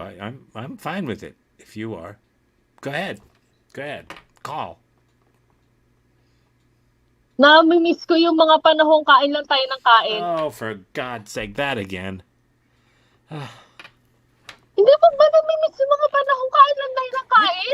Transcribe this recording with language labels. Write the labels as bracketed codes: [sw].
[en] I'm fine with it if you are. Go ahead. Call. [tl] Namimiss ko yung mga panahong kain lang tayo ng kain. [en] Oh, for God's sake, that again. [tl] Hindi mo ba namimiss yung mga panahong kain lang tayo ng kain?